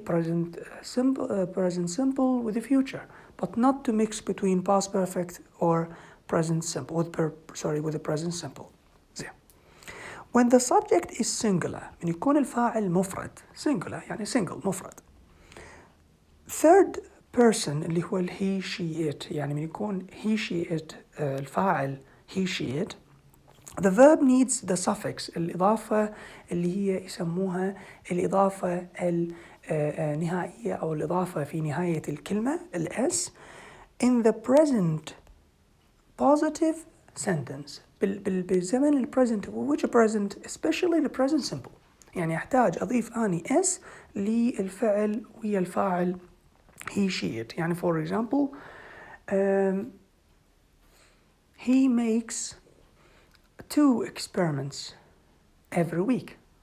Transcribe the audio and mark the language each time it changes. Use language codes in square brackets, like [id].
[en] Present simple with the future, but not to mix between past perfect or present simple with the present simple. [ar] زين. [en] When the subject is singular [ar] من يكون الفاعل مفرد [en] singular يعني single مفرد. Third person اللي هو he she it [ar] يعني من يكون [en] he she it الفاعل he she it. The verb needs the suffix [ar] الإضافة اللي هي يسموها الإضافة النهائية أو الإضافة في نهاية الكلمة s [en] in the present positive sentence [ar] بالزمن البريزنت. [en] which present especially the present simple. [ar] يعني أحتاج أضيف أني s للفعل ويا الفاعل he she it. [en] يعني for example he makes 2 experiments every week.